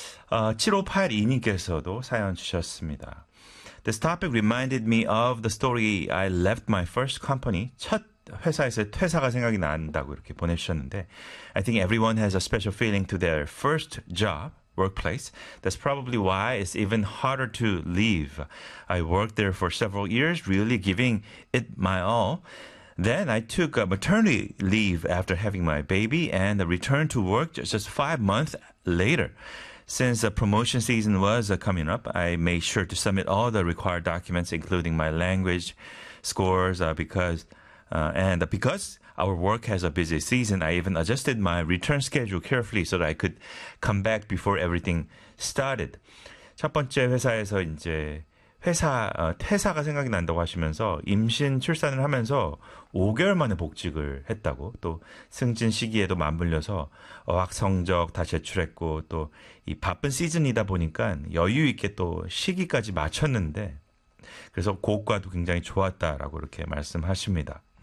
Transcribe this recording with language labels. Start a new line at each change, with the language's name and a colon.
Korean: 7582님께서도 사연 주셨습니다.
English: This topic reminded me of the story I left my first company.
Korean: 첫 회사에서 퇴사가 생각이 난다고 이렇게 보내주셨는데,
English: I think everyone has a special feeling to their first job, workplace. That's probably why it's even harder to leave. I worked there for several years, really giving it my all. Then I took a maternity leave after having my baby and returned to work just 5 months later. Since the promotion season was coming up, I made sure to submit all the required documents, including my language scores, because our work has a busy season, I even adjusted my return schedule carefully so that I could come back before everything started.
Korean: 첫 번째 회사에서 이제 퇴사가 생각이 난다고 하시면서 임신 출산을 하면서 5개월 만에 복직을 했다고 또 승진 시기에도 맞물려서 어학 성적 다 제출했고 또이 바쁜 시즌이다 보니까 여유 있게 또 시기까지 맞췄는데 그래서 고과도 굉장히 좋았다라고 이렇게 말씀하십니다.